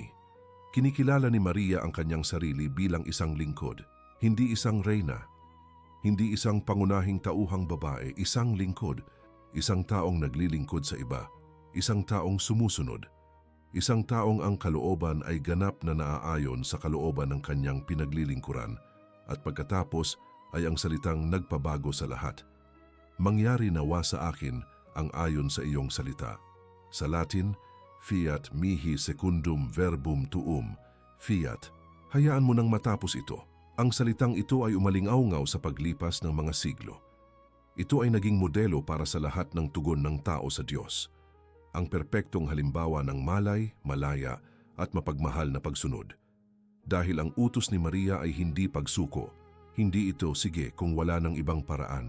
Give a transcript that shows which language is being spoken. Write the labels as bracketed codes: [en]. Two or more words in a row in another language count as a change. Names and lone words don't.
[tl] Kinikilala ni Maria ang kanyang sarili bilang isang lingkod, hindi isang reyna, hindi isang pangunahing tauhang babae, isang lingkod, isang taong naglilingkod sa iba, isang taong sumusunod. Isang taong ang kalooban ay ganap na naaayon sa kalooban ng kanyang pinaglilingkuran at pagkatapos ay ang salitang nagpabago sa lahat. Mangyari nawa sa akin ang ayon sa iyong salita. Sa Latin, [la] fiat mihi secundum verbum tuum, fiat. [tl] Hayaan mo nang matapos ito. Ang salitang ito ay umalingaw-ngaw sa paglipas ng mga siglo. Ito ay naging modelo para sa lahat ng tugon ng tao sa Diyos. Ang perpektong halimbawa ng malay, malaya at mapagmahal na pagsunod. Dahil ang utos ni Maria ay hindi pagsuko, hindi ito sige kung wala ng ibang paraan.